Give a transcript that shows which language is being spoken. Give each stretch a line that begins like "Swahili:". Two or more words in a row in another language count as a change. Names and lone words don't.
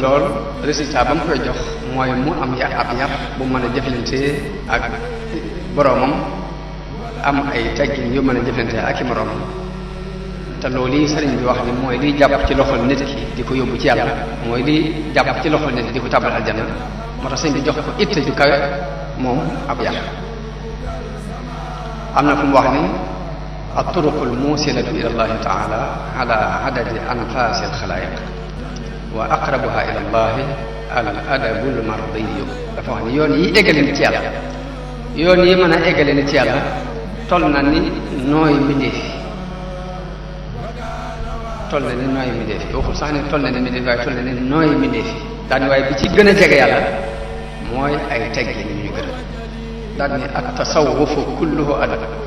Wolof: lool résultat ba mu koy jox mooy mu am ab yar bu mën a jëflante ak boroomam am ay teggin yu mën a jëflante ak i moroomam te loolu yi sëriñ bi wax ni mooy liy jàpp ci loxol nit ki di ko yóbbu ci yàlla mooy liy jàpp ci loxol nit ki di ko tàbbal aljanna moo tax sëriñ bi jox ko itte ju kawe moom ab yar am na fu mu wax ni
Arabic: الطرق الموصلة إلى الله تعالى على عدد أنفاس الخلائق وأقربها إلى الله الأدب المرضي
Wolof: dafa wax ni yoon yi eggale nit yàlla yoon yi mën a eggale nit yàlla toll na ni nooy mbindeef toll na ni nooy mbindeef waxul sax ne toll na ni mbindeef waaye toll na ni nooy mbindeef daal ni waaye bi ci gën a jege yàlla mooy ay teggin yu ñu gërëm daal ni
Arabic: التصوف كله أدب